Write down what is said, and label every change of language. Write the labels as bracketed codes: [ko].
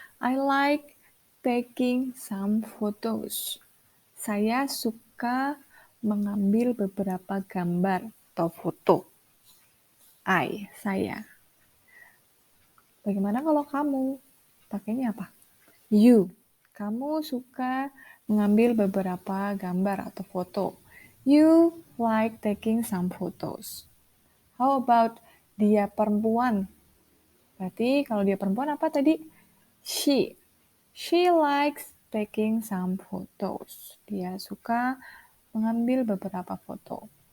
[en] I like taking some photos. [id] Saya suka mengambil beberapa gambar atau foto. Saya. Bagaimana kalau kamu? Pakainya apa? You. Kamu suka mengambil beberapa gambar atau foto. [en] You like taking some photos. How about [ms] dia perempuan? [id] Berarti kalau dia perempuan apa tadi? She. [en] She likes taking some photos. [id] Dia suka mengambil beberapa foto.